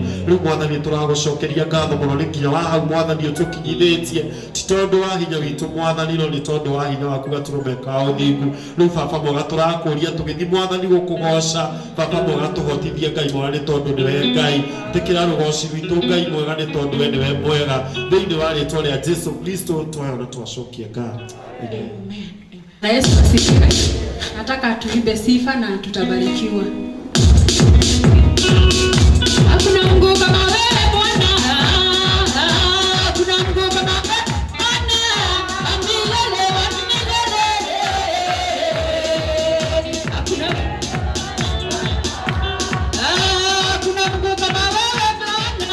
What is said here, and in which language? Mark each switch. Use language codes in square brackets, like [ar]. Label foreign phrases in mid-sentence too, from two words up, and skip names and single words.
[ki] Rĩu Mwathani tũragũcokeria ngatho mũno nĩ nginya wa hau Mwathani ũtũkinyithĩtie, ti tondũ wa hinya witũ Mwathani, no nĩ tondũ wa hinya waku gatũrũme ka ũthingu. Rĩu Baba mwega tũrakũria tũgĩthiĩ Mwathani gũkũgoca, Baba mwega tũhotithie Ngai mwega nĩ tondũ nĩwe Ngai, tĩkĩra rũgoci rwitũ Ngai mwega nĩ tondũ we nĩwe mwega, thĩinĩ wa rĩtwa rĩa Jesũ Kristo twayo na twacokia ngatho. Amen. [sw] Na Yesu asifiwe. Nataka tuimbe sifa na tutabarikiwa. Hakuna Mungu kama wewe Bwana. Hakuna Mungu kama wewe Bwana. Milele wa milele. Hakuna Mungu kama wewe Bwana.